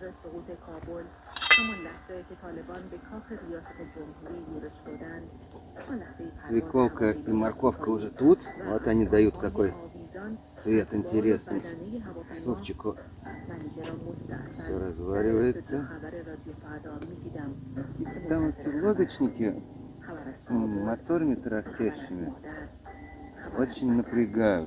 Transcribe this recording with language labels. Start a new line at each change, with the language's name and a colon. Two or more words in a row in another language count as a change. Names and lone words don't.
Persian: سقوط کابل، همان لحظه که طالبان به کاخ ریاست جمهوری ویرش شدند.
Russian: Свеколка и морковка уже тут. Вот они дают какой цвет интересный. Супчику все разваривается. И там эти лодочники с моторами тарахтящими очень напрягают.